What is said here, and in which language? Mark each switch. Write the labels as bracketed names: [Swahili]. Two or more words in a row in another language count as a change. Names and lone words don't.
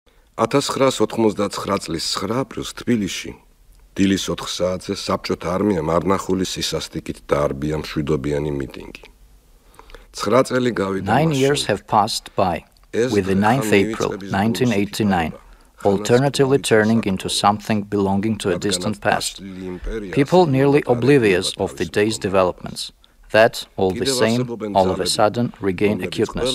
[Georgian] 1999 წლის 9 აპრილს Თბილისში დილის 4 საათზე საბჭოთა არმიამ არნახული სისასტიკით დაარბია მშვიდობიანი მიტინგი. 9 წელი გავიდა. [English] 9 years have passed by, with the 9th April 1989 alternatively turning into something belonging to a distant past. People nearly oblivious of the day's developments, that, all the same, all of a sudden regain acuteness.